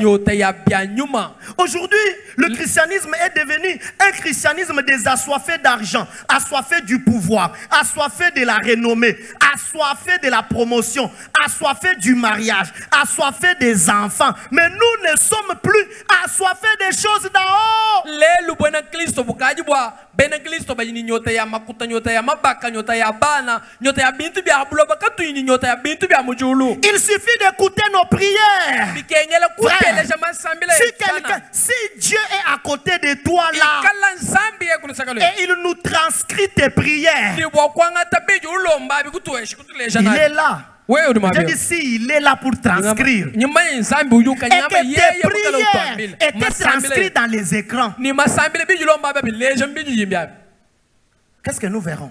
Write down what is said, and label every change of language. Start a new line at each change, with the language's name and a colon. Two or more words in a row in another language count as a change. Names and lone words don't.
French: Aujourd'hui, le christianisme est devenu un christianisme des assoiffés d'argent, assoiffés du pouvoir, assoiffés de la renommée, assoiffés de la promotion, assoiffés du mariage, assoiffés des enfants. Mais nous ne sommes plus assoiffés des choses d'en haut.
Luba-Lulua: buloba bene Kristo bayini nyota ya makuta nyota ya mabaka nyota ya bana nyota ya bintu bya buloba katuyini nyota ya bintu bya mujulu.
French: Il suffit d'écouter nos prières. Frère, si Dieu est à côté de toi là et il nous transcrit tes prières, il est là. Je dis si il est là pour transcrire et que tes prières étaient transcrites dans les écrans, qu'est-ce que nous verrons?